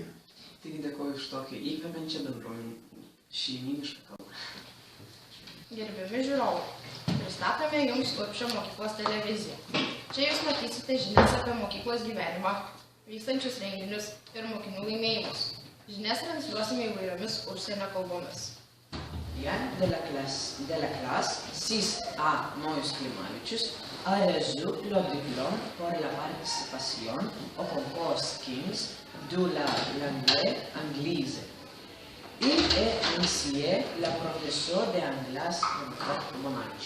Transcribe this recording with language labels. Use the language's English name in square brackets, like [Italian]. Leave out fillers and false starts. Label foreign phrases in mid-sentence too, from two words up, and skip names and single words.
[Lithuanian] Taigi dėkoju už tokią įkvepiančią bendruomenę šeiminišką kalbą. Gerbiami žiūrovai, pristatome jums Urbšio mokyklos televiziją. Čia jūs matysite žinias apie mokyklos gyvenimą, vykstančius renginius ir mokinių laimėjimus. Žinias transliuosime įvairiomis užsienio kalbomis. [French] Yann de la classe 6A Moïse Klimavičius a reçu le diplôme pour la participation au concours King's de la langue anglaise. Il est ainsi le professeur d'anglais de Monaco.